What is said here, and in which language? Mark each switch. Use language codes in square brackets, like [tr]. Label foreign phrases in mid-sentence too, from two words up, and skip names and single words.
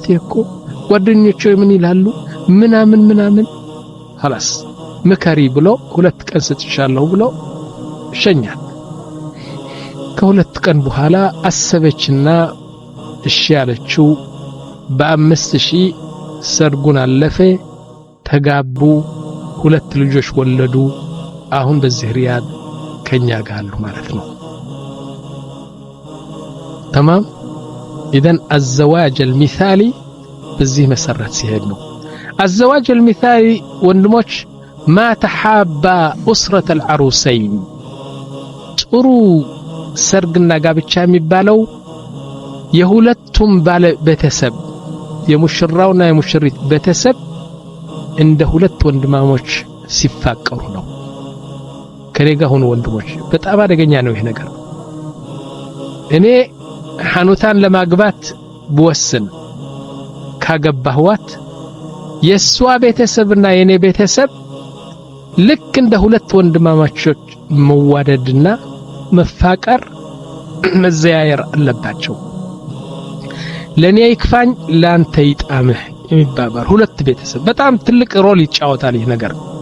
[am] እኮ ጓደኞቼ ምን ይላሉ ምናምን خلاص መከሪ ብሎ 2 ቀን ሰጥቻለሁ ብሎ ሸኛት ከሁለት ቀን በኋላ አሰበችና እሺ ያለችው በ5000 ሰርጉን አለፈ ተጋቡ 2 ልጆች ወለዱ አሁን በዚህ ሪያድ ከኛ ጋር አሉ ማለት ነው [ar] تمام اذا الزواج المثالي [am] በዚህ መሰረት ሲሄድ ነው [ar] الزواج المثالي ወንድሞች ما تحاب اسره العروسين [am] ጥሩ ሰርግና ጋብቻ የሚባለው የሁለቱም ባለ ቤተሰብ የሙሽራውና የሙሽሪት ቤተሰብ እንደ ሁለት ወንድማሞች ሲፋቀሩ ነው ከኔጋ ሆኖ ወንድሞች በጣም አደገኛ ነው ይሄ ነገር እኔ ሐኑታን ለማግባት ብወስን ካገባህዋት የሷ ቤተሰብና የኔ ቤተሰብ ልክ እንደ ሁለት ወንድማማቾች መዋደድና መፋቀር መዘያየር አለባቸው ለኔ ይክፋኝ ላንተ ይጣምህ የሚባባል ሁለት ቤተሰብ በጣም ትልቅ ሮል ይጫወታል ይሄ ነገር